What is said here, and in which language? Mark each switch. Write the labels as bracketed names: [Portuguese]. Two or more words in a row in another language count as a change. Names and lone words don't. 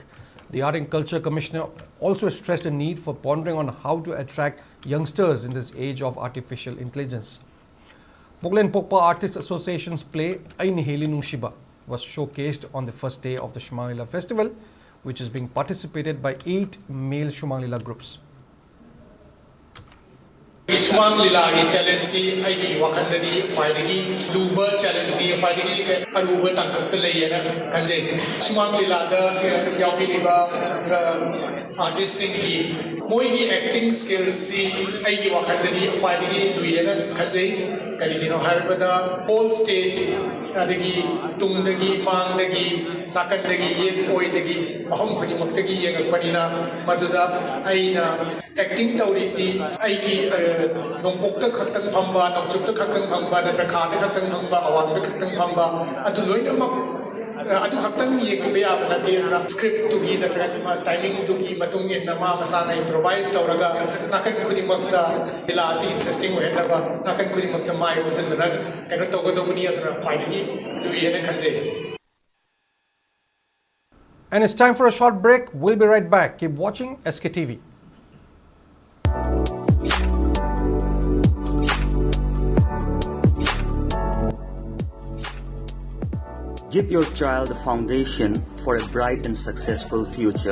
[English] The Art and Culture Commissioner also stressed the need for pondering on how to attract youngsters in this age of artificial intelligence. Poglen Pokpa Artists Association's play Ay Niheli Nung Shiba was showcased on the first day of the Shumang Leela Festival, which is being participated by 8 male Shumang Leela groups. [Manipuri] Shumang Leela challenge si aigi wakandadi faidagi luba challenge ni faidagi aruba tangkak layena kanje Shumang Leela da yaubiriba artist singi moigi [English] acting skills [Manipuri] si aigi wakandadi faidagi luiyena kanje karigino harbada [English] whole stage [Manipuri] adagi tungdagi mangdagi nakandagi yen oidagi ahom khudimактagi yengakpanina maduda aina acting taurisi aigi nongpokta khaktang phamba nongchupta khaktang phamba natra khada khaktang phamba awangda khaktang phamba adu loinamak adu khaktang yekbe abana te script to gi natra timing to gi matung in nama masana improvise tauraga nakan khudimakta dilasi interesting ohendaba nakan khudimakta mai ojanna kaino togodobuni adra faidagi duiyena khanje. [English] And it's time for a short break. We'll be right back. Keep watching SKTV. Give your child a foundation for a bright and successful future.